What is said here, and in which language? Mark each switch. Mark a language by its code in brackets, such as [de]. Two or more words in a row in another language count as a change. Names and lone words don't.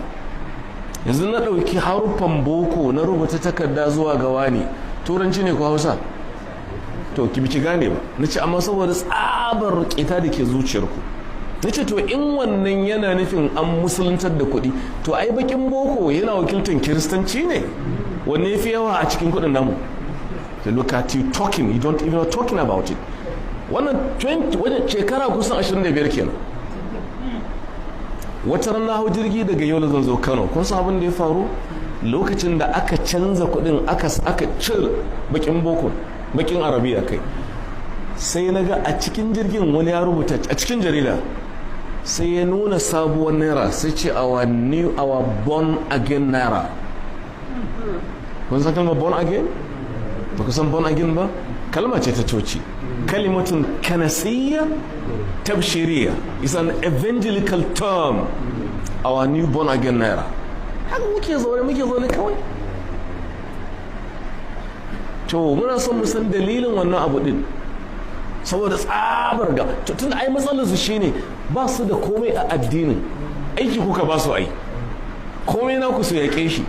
[ha] Yanzu na ɗauki haruffan boko na rubuta takarda zuwa ga wani, turanci ne ko Hausa? To ki biki gane ba. Na ce amma saboda tsabar ƙeta da ke zuciyarku. Na ce to in wannan yana nufin an musuluntar da kuɗi, to ai bakin boko yana wakiltar kiristanci ne, wanne fi yawa a cikin kuɗin namu? [en] So look at you talking, you don't even know talking about it. [ha] Wannan shekara kusan 25 kenan. Wata ran na hau jirgi daga Yola zan zo Kano. Kun san abin da ya faru? Lokacin da aka canza kuɗin aka cire bakin boko, bakin arabiya kai, sai na ga a cikin jirgin wani ya rubuta a cikin jarida, sai ya nuna sabuwar naira, sai ce [en] our born again naira. [ha] Kun san kalmar [en] born again? [ha] Ba ku san [en] born again [ha] ba? Kalma ce ta coci. [ar] كلمة كنسية تبشيرية. [en] It's an evangelical term. Our new born again naira. [ha] Haka muke zaune kawai. To muna son mu san dalilin wannan abu din. Saboda tsabar ga tun ai matsalar su shine ba su da komai a addinin, aiki kuka ba su ai, komai na ku su yaƙe shi.